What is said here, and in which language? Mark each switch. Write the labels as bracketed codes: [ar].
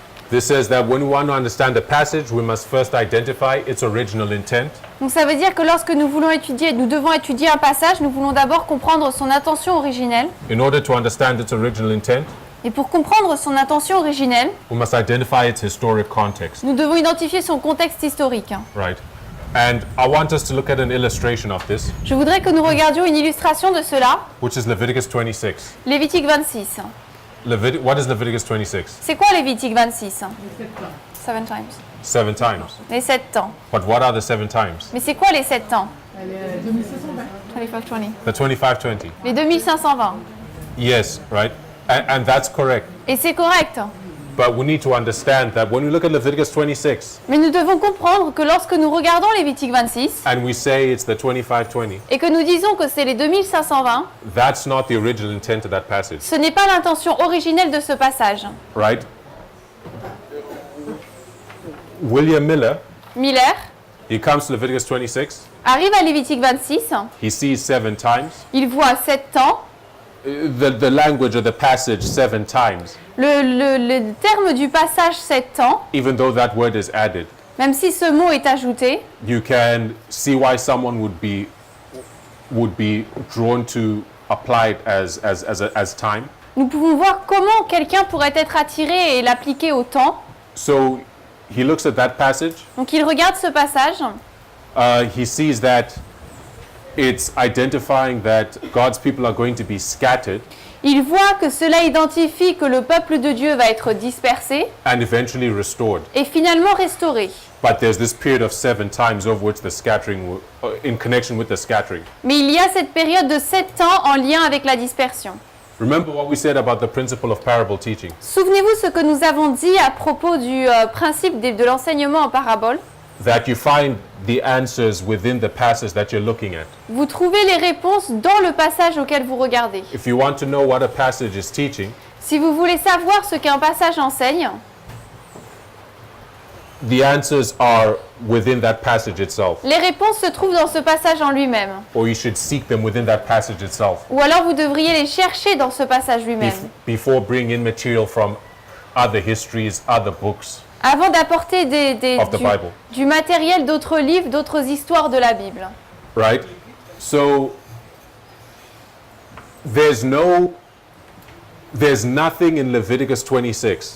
[en] This says that when we want to understand a passage, we must first identify its original intent. [fr] Donc ça veut dire que lorsque nous devons étudier un passage, nous voulons d'abord comprendre son intention originelle. [en] In order to understand its original intent, [fr] Et pour comprendre son intention originelle, [en] we must identify its historic context, [fr] nous devons identifier son contexte historique. [en] right? And I want us to look at an illustration of this, [fr] Je voudrais que nous regardions une illustration de cela, [en] which is Leviticus 26. [fr] Lévitique 26. [en] What is Leviticus 26? [fr] C'est quoi Lévitique 26? [en] 7 times. 7 times. [fr] Les 7 temps. [en] But what are the 7 times? [fr] Mais c'est quoi les 7 temps? [en] 25-20. The 25-20. [fr] Les 2520. [en] Yes, right? And that's correct. [fr] Et c'est correct. [en] But we need to understand that when we look at Leviticus 26 [fr] Mais nous devons comprendre que lorsque nous regardons Lévitique 26 [en] and we say it's the 25-20, [fr] et que nous disons que c'est les 2520, [en] that's not the original intent of that passage, [fr] ce n'est pas l'intention originelle de ce passage. [en] right? William Miller, [fr] Miller [en] he comes to Leviticus 26, [fr] arrive à Lévitique 26, [en] he sees 7 times. [fr] il voit 7 temps. [en] The language of the passage 7 times, [fr] Le terme du passage 7 temps, [en] even though that word is added, [fr] même si ce mot est ajouté, [en] you can see why someone would be drawn to apply it as time. [fr] nous pouvons voir comment quelqu'un pourrait être attiré et l'appliquer au temps. [en] So he looks at that passage, [fr] Donc il regarde ce passage, [en] he sees that it's identifying that God's people are going to be scattered [fr] il voit que cela identifie que le peuple de Dieu va être dispersé [en] and eventually restored. [fr] et finalement restauré. [en] But there's this period of 7 times over which the scattering, in connection with the scattering. [fr] Mais il y a cette période de 7 ans en lien avec la dispersion. [en] Remember what we said about the principle of parable teaching. [fr] Souvenez-vous ce que nous avons dit à propos du principe de l'enseignement en parabole. [en] That you find the answers within the passage that you're looking at. [fr] Vous trouvez les réponses dans le passage auquel vous regardez. [en] If you want to know what a passage is teaching, [fr] Si vous voulez savoir ce qu'un passage enseigne, [en] the answers are within that passage itself. [fr] les réponses se trouvent dans ce passage en lui-même. [en] Or you should seek them within that passage itself [fr] Ou alors vous devriez les chercher dans ce passage lui-même. [en] before bringing in material from other histories, other books. [fr] Avant d'apporter [en] Of the Bible. [fr] du matériel d'autres livres, d'autres histoires de la Bible. [en] Right? So there's nothing in Leviticus 26